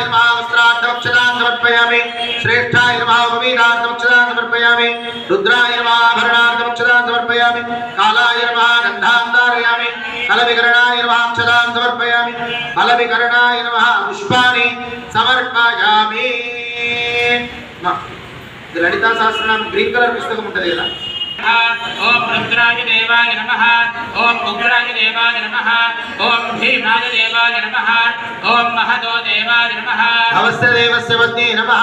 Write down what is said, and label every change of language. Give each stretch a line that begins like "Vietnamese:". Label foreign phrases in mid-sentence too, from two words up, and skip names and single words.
Sanskrit: वस्त्रार्थमक्षदां समर्पयामि श्रेष्ठाय नमः पवित्रार्थमक्षदां समर्पयामि रुद्राय नमः भरणार्थमक्षदां समर्पयामि कालाय नमः गन्धां धारयामि कलविकरणाय नमः अक्षदां समर्पयामि फलविकरणाय नमः पुष्पाणि समर्पयामि
Telugu: ఇది లలితా సహస్రనామ గ్రీన్ కలర్ పుస్తకం ఉంటుంది కదా
Sanskrit: ఓం రుద్రాయ దేవాయ నమః ఓం ఉగ్రాయ దేవాయ నమః ఓం భీమాయ దేవాయ నమః ఓం మహదో దేవాయ నమః అవస్య దేవస్య పత్నే నమః